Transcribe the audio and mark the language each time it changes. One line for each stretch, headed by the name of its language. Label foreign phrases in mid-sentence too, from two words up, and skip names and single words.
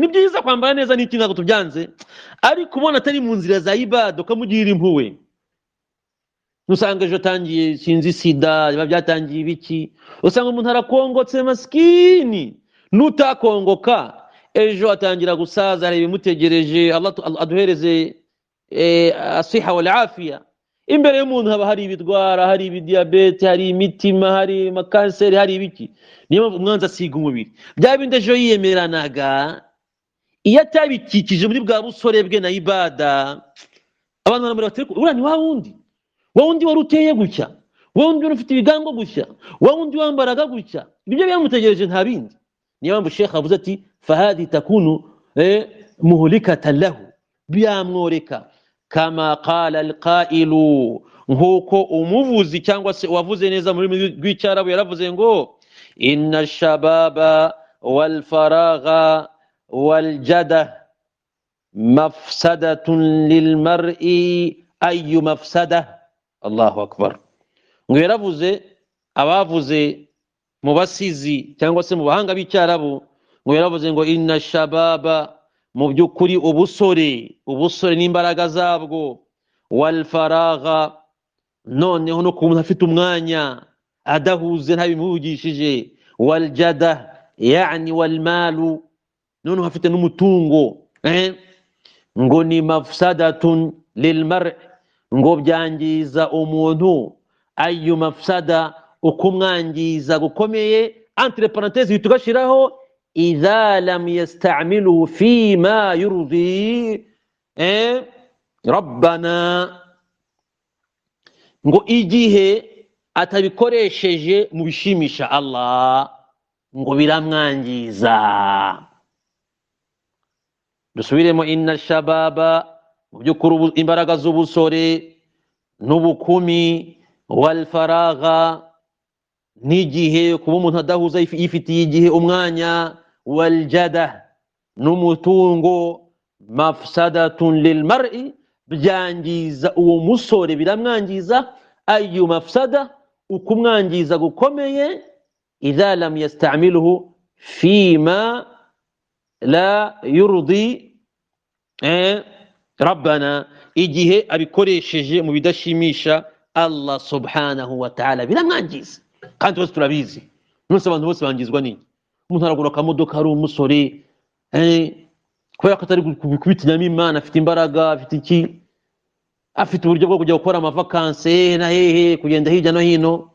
Kinyarwanda: Ni byiza kwambara neza n'iki, ntabwo tubyanze, ariko ubona atari mu nzira za ibada ukamugira impuhwe. Usanga ejo atangiye sinzi sida, biba byatangiye ibiki, usanga umuntu arakongotse maskini. Nutakongoka ejo atangira gusaza, hari ibimutegereje. Allah aduhereze
Arabic: الصحة والعافية.
Kinyarwanda: Imbere y'umuntu haba hari ibidwara, hari ibidiyabete, hari imitima, hari amakanseri, hari ibiki. Niyo mpamvu umwanzi asiga umubiri. Bya bindi ejo yiyemeranaga, iyo atabikikije muri bwa busore bwe na ibada, abantu baramureba bati uriya ni wa wundi wari uteye gutya, wa wundi wari ufite ibigango gutya, wa wundi wambaraga gutya. Ibyo byamutegereje nta bindi. Niyo mpamvu Sheikh avuze ati
Arabic: فهذه تكون مهلكة له,
Kinyarwanda: byamworeka.
Arabic: كما قال القائل,
Kinyarwanda: nkuko umuvuzi cyangwa se wavuze neza muri rw'icyarabu yaravuze ngo
Arabic: إن الشباب والفراغ والجدة مفسدة للمرء أي مفسدة. الله أكبر.
Kinyarwanda: Ngo yaravuze, abavuze mu basizi cyangwa se mu bahanga b'icyarabu, ngo yaravuze ngo
Arabic: إن الشباب,
Kinyarwanda: mu by'ukuri ubusore n'imbaraga zabwo,
Arabic: والفراغ,
Kinyarwanda: noneho no kumuntu afite umwanya adahuze ntabimuvugishije,
Arabic: والجدة يعني والمال,
Kinyarwanda: noneho afite n'umutungo, ngo ni
Arabic: مفسدة للمرء',
Kinyarwanda: ngo byangiza umuntu.
Arabic: أي مفسدة,
Kinyarwanda: ukumwangiza gukomeye.
French: Entre parenthèses
Arabic: bitugashiraho إذا لم يستعمله فيما يرضي ربنا,
Kinyarwanda: ngo igihe atabikoresheje mu bishimisha Allah, ngo biramwangiza. Dusubiremo
Arabic: إن الشباب,
Kinyarwanda: mu by'ukuri imbaraga z'ubusore n'ubukumi,
Arabic: والفراغ,
Kinyarwanda: n'igihe kuba umuntu adahuza yifitiye igihe umwanya,
Arabic: والجدة,
Kinyarwanda: n'umutungo,
Arabic: مفسدة للمرء,
Kinyarwanda: byangiza uwo musore, biramwangiza.
Arabic: أي مفسدة,
Kinyarwanda: ukumwangiza gukomeye.
Arabic: إذا لم يستعمله فيما لا يرضي ربنا,
Kinyarwanda: igihe abikoresheje mu bidashimisha Allah
Arabic: سبحانه وتعالى,
Kinyarwanda: biramwangiza. Kandi bose turabizi, nose abantu bose bangizwa n'iki. Umuntu aragura akamodoka ari umusore, kubera ko atari kubitinyamo Imana, afite imbaraga, afite iki, afite uburyo bwo kujya gukora amavakanse na hehe, kugenda hirya no hino.